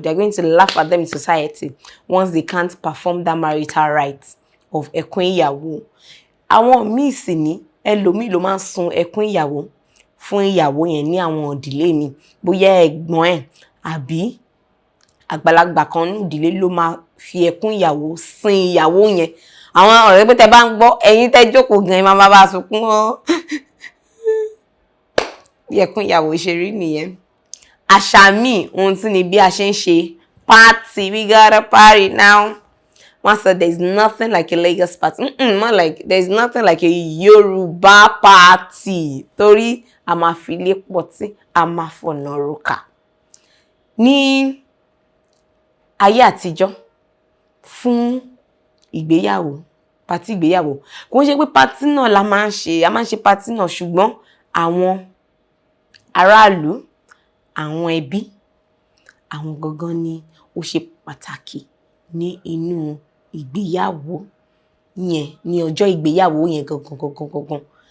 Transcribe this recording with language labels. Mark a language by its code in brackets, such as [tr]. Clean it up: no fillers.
[en] They are going to laugh at them in society once they can't perform that marital rite of ẹkún ìyàwó. [yo] Àwọn míì sì ní ẹlòmíì ló máa ń sun ẹkún ìyàwó fún ìyàwó yẹn ní àwọn ìdílé mi. Bóyá ẹ̀gbọ́n ẹ̀ àbí àgbàlagbà kan ní ìdílé ló máa fi ẹkún ìyàwó sin ìyàwó yẹn. Àwọn ọ̀rẹ́ pé tẹ bá ń gbọ́, ẹ̀yin tẹ́ jókòó gan, ẹ máa bá sunkún o. bí ẹkún ìyàwó ṣe rí nìyẹn. Àṣà míì ohun tí ni bí a ṣe ń ṣe party, [en] we got a party now. One said there's nothing like a Lagos party. More like there's nothing like a Yoruba party. [yo] Torí a máa fi ilé pọ̀tí, a máa fọ̀nà róka. Ní ayé àtijọ́ fún ìgbéyàwó, pàtí ìgbéyàwó, kò ń ṣe pé pàtí náà la máa ń ṣe, a máa ń ṣe pàtí náà ṣùgbọ́n àwọn aráàlú, àwọn ẹbí, àwọn gangan ni ó ṣe pàtàkì ní inú ìgbéyàwó yẹn, ní ọjọ́ ìgbéyàwó yẹn gangan.